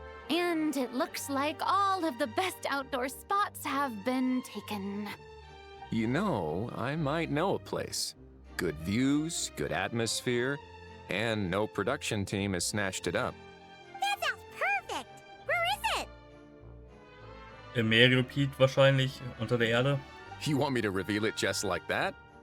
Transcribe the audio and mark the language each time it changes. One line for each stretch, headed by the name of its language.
English: And it looks like all of the best outdoor spots have been taken. You know, I might know a place. Good views, good atmosphere, and no production team has snatched it up. That sounds perfect! Where is it?
German: Im Meeresgebiet wahrscheinlich, unter der Erde.
English: You want me to reveal it just like that?